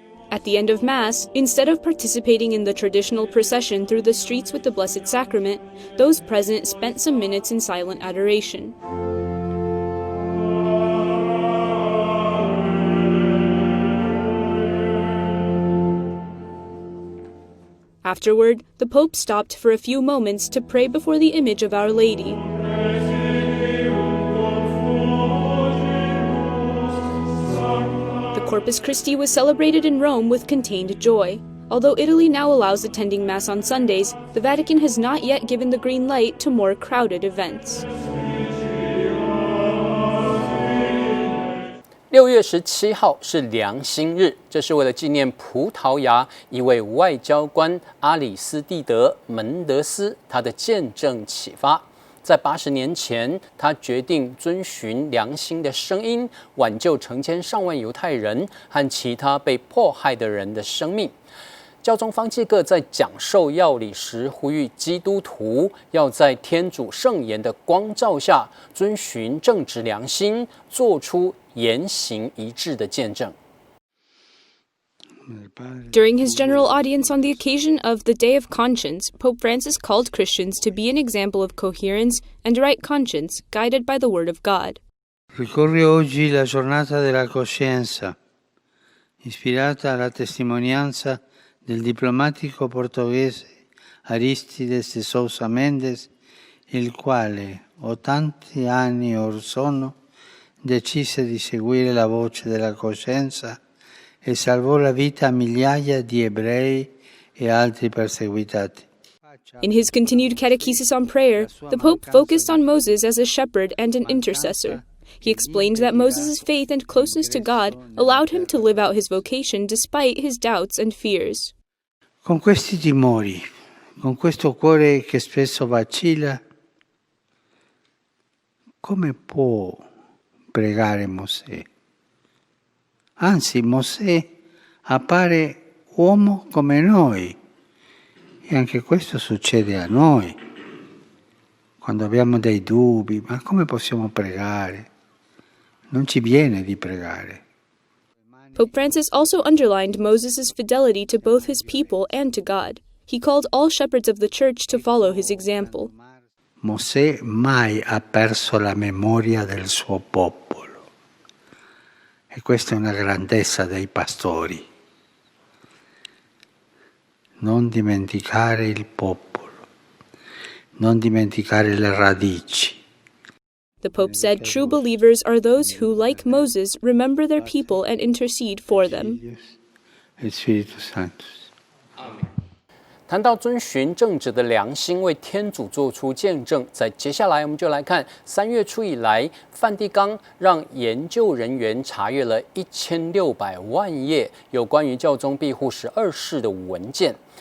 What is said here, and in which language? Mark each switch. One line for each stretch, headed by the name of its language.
English: At the end of Mass, instead of participating in the traditional procession through the streets with the Blessed Sacrament, those present spent some minutes in silent adoration. Afterward, the Pope stopped for a few moments to pray before the image of Our Lady. The Corpus Christi was celebrated in Rome with contained joy. Although Italy now allows attending Mass on Sundays, the Vatican has not yet given the green light to more crowded events.
Chinese: 6月17号是良心日，这是为了纪念葡萄牙一位外交官阿里斯蒂德·门德斯他的见证启发。在80年前，他决定遵循良心的声音，挽救成千上万犹太人和其他被迫害的人的生命。教宗方济各在讲授要理时呼吁基督徒要在天主圣言的光照下，遵循正直良心，做出言行一致的见证。
English: During his general audience on the occasion of the Day of Conscience, Pope Francis called Christians to be an example of coherence and right conscience, guided by the Word of God.
Italian: Ricorre oggi la giornata della coscienza, ispirata alla testimonianza del diplomatico portoghese Aristides de Sousa Mendes, il quale, 80 anni or sono, decise di seguire la voce della coscienza e salvò la vita a migliaia di ebrei e altri perseguitati.
English: In his continued catechesis on prayer, the Pope focused on Moses as a shepherd and an intercessor. He explained that Moses' faith and closeness to God allowed him to live out his vocation despite his doubts and fears.
Italian: Con questi timori, con questo cuore che spesso vacilla, come può pregare Mosè? Anzi, Mosè appare uomo come noi e anche questo succede a noi. Quando abbiamo dei dubbi, ma come possiamo pregare? Non ci viene di pregare.
English: Pope Francis also underlined Moses' fidelity to both his people and to God. He called all shepherds of the Church to follow his example.
Italian: Mosè mai ha perso la memoria del suo popolo. E questa è una grandezza dei pastori. Non dimenticare il popolo, non dimenticare le radici.
English: The Pope said true believers are those who, like Moses, remember their people and intercede for them.
Latin: E Spiritus Sanctus.
Chinese: 谈到遵循正直的良心，为天主做出见证，在接下来我们就来看3月初以来，梵蒂冈让研究人员查阅了1600万页有关于教宗庇护12世的文件。